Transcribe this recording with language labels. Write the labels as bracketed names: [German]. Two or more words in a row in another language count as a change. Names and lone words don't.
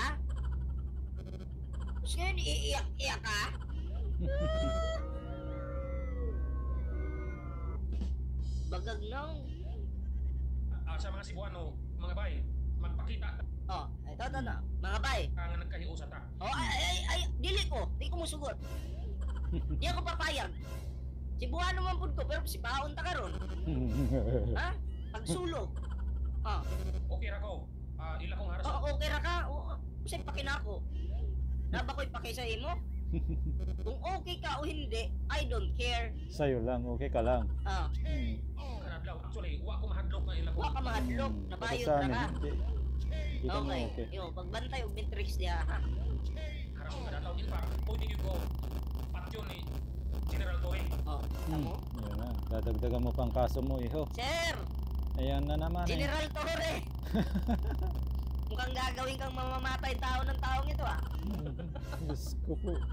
[Filipino] Tapos ngayon, iiyak-iyak ka? [Cebuano] Bagag nang. sa mga Cebuano, mga bay, magpakita Oh, ito. Mga bay. ka nga nagkahiusa ta. Oh, ay, dili ko. Di ko musugot. [Filipino] Di ako papayag. [Cebuano] Cebuano man pud ko, pero si baon ta karon. Ha? Pagsulo. Oh, Okay ra ko. Ila kong haras. okay ra ka. Kasi pakinako. Naba ko'y paki sa imo? [Filipino] Kung okay ka o hindi, [English] I don't care. [Filipino] Sa'yo lang. Okay ka lang. Ah, Hmm. [Cebuano] Kana adlaw. Actually, wa ko mahadlok na ila ko. Wa ka mahadlok, nabayot [Filipino] Pero sa na amin, ka. hindi. Kita mo, Okay. okay. [Cebuano] Yo, pagbantay og matrix diha ha. Harason ka adlaw. [English] In fact, [Filipino] pwede yung go. [Cebuano] Patyon ni General Torre. [Filipino] Oh, tamo. Yan na. Dadagdagan mo pang kaso mo, iho. Sir, Ayan na naman eh. General Torre. Mukhang gagawin kang mamamatay tao ng taong ito ah. Diyos ko po.